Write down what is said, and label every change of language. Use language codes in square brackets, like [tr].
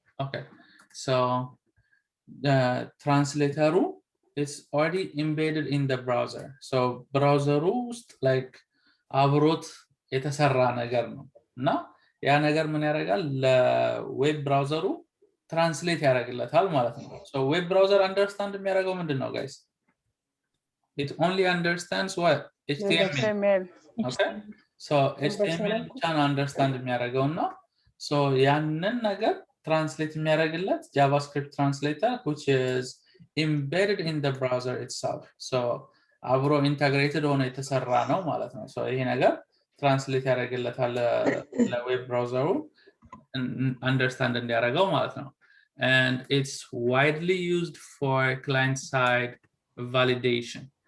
[en] Okay, so the translator is already embedded in the browser. So browser like [am] አብሮት የተሰራ ነገር ነው እና ያ ነገር ምን ያደርጋል? ለዌብ ብራውዘሩ ትራንስሌት ያደርግለታል ማለት ነው። [en] So web browser understand [am] የሚያደርገው ምንድነው guys? [en] It only understands what? HTML. Okay? So HTML [am] ብቻ ነው [en] understand [am] የሚያደርገውና [en] so [am] ያንን ነገር ትራንስሌት የሚያደርግለት [en] JavaScript translator which is embedded in the browser itself. [am] So አብሮ ኢንተግሬትድ ሆኖ የተሰራ ነው ማለት ነው። so ይሄ ነገር ትራንስሌት ያደርግለታል ለዌብ ብራውዘሩ understand እንዲያደርገው ማለት ነው። [en] And it's widely used for client-side validation.